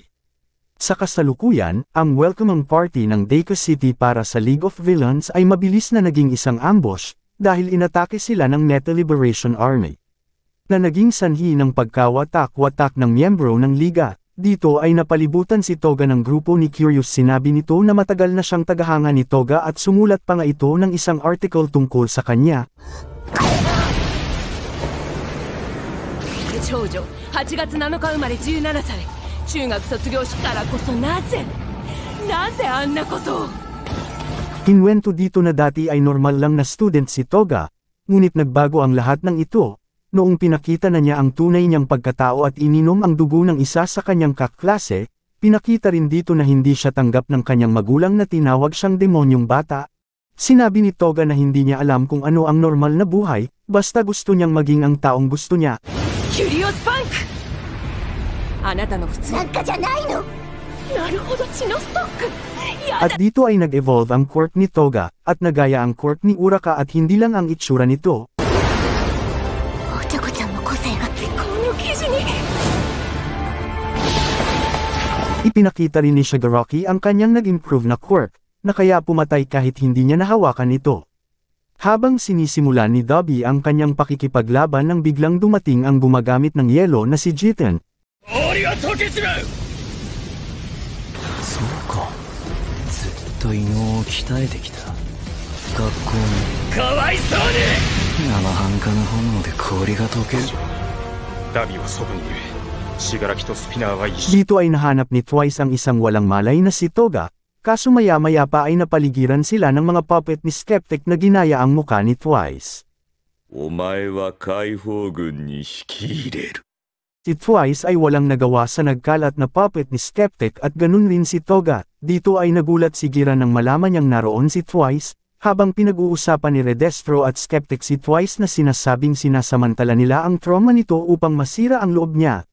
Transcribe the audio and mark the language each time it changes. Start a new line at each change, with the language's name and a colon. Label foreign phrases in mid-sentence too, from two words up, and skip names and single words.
Filipino: Sa kasalukuyan, ang
English: welcoming party
Filipino: ng Deika City para sa League of Villains ay mabilis na naging isang ambush, dahil inatake sila ng Metal Liberation Army. Na naging sanhi ng pagkawatak-watak ng miyembro ng liga, dito ay napalibutan si Toga ng grupo ni Curious. Sinabi nito na matagal na siyang tagahanga ni Toga at sumulat pa nga ito ng isang article tungkol sa kanya.
Japanese: 長女8月7日生まれ17歳中学卒業したらこそなぜあんなことを
Filipino: Kinwento dito na dati ay normal lang na student si Toga, ngunit nagbago ang lahat ng ito, noong pinakita na niya ang tunay niyang pagkatao at ininom ang dugo ng isa sa kanyang kaklase. Pinakita rin dito na hindi siya tanggap ng kanyang magulang na tinawag siyang demonyong bata. Sinabi ni Toga na hindi niya alam kung ano ang normal na buhay, basta gusto niyang maging ang taong gusto niya.
English: Curious Punk!
Japanese: あなたの普通なんかじゃないの! Naruhodo, Chinostok!
Filipino: At dito ay nag-evolve ang quirk ni Toga, at nagaya ang quirk ni Uraka at hindi lang ang itsura nito. Ipinakita rin ni Shigaraki ang kanyang nag-improve na quirk, na kaya pumatay kahit hindi niya nahawakan ito. Habang sinisimulan ni Dobby ang kanyang pakikipaglaban nang biglang dumating ang gumagamit ng yelo na si Jiten.
Japanese: そうか。ずっと異能を鍛えてきた。学校にかわいそうに。生半可な炎で氷が溶ける。ダビは外にいる。死柄木とスピナーは一緒。
Filipino: Dito ay nahanap ni Twice ang isang walang malay na si Toga, kaso maya-maya pa ay napaligiran sila ng mga puppet ni Skeptic na ginaya ang muka ni Twice.
Japanese: お前は解放軍に引き入れる。
Filipino: Si Twice ay walang nagawa sa nagkalat na puppet ni Skeptic at ganun rin si Toga. Dito ay nagulat si Gira nang malaman niyang naroon si Twice, habang pinag-uusapan ni Redestro at Skeptic si Twice na sinasabing sinasamantala nila ang trauma nito upang masira ang loob niya.